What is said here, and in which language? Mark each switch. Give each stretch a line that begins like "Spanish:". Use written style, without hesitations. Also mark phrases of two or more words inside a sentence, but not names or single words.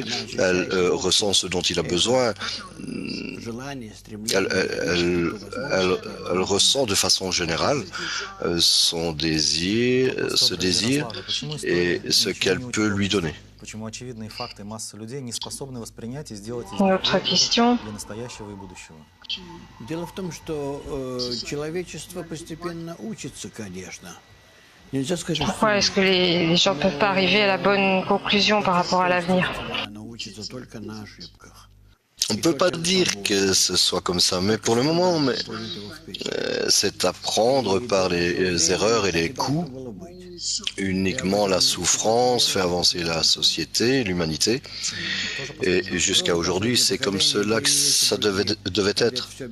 French: Elle ressent ce dont il a besoin. Elle ressent de façon générale son désir, ce désir et ce qu'elle peut lui donner. Autre question.
Russian: Дело в том, что человечество постепенно учится, конечно. Нельзя сказать,
French: Pourquoi est-ce que les gens ne peuvent pas arriver à la bonne conclusion par rapport à l'avenir?
Russian: оно учится только на ошибках.
French: On ne peut pas dire que ce soit comme ça, mais pour le moment, c'est apprendre par les erreurs et les coups. Uniquement la souffrance fait avancer la société, l'humanité. Et jusqu'à aujourd'hui, c'est comme cela que ça devait être.